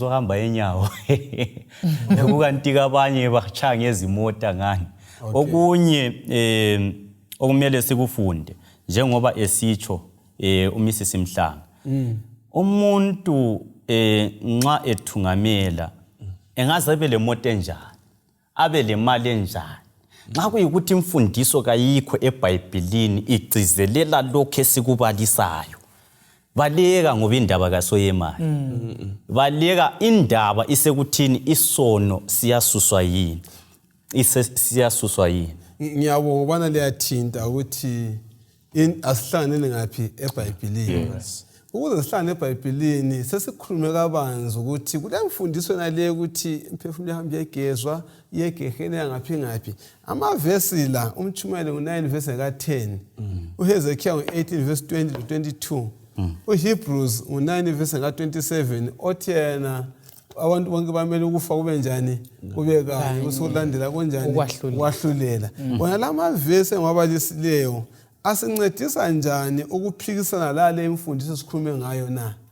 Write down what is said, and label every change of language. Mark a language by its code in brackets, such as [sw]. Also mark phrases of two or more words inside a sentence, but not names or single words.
[nd] ohamba enyawo kukanti abanye bachanga ezimota ngani okunye okumele sikufunde njengoba esitsho uMrs Mhlanga umuntu nxa ethungamela engaze abe lemoto enjani abe lemali enjani nxa kuyikuthi imfundiso kayikho eBhayibhelini igcizelela lokho esikubalisayo baleka ngoba indaba kasoyemali baleka indaba isekuthini isono siyasuswa yini siyazuswa yini ngiyabonga ubana liyathinta ukuthi asihlanganele ngaphi eBhayibhelini ukuze sihlangane eBhayibhelini sesikhulume kabanzi ukuthi kule mfundiso nale ukuthi imphefumulo yami yegezwa yegehena ngaphi amavesi la umtshumayelo ngo9 verse ka10 uHezekiah ngo18 [en] verse 20 to 22 [nd] uHebrews ngo9 verse ka27 othi yena abantu bonke bamele ukufa kube njani kube kanye usulandela konjani kwahlulela bona lamavesi engabalisileyo asincedisa njani ukuphikisana lale imfundiso esikhulume ngayo na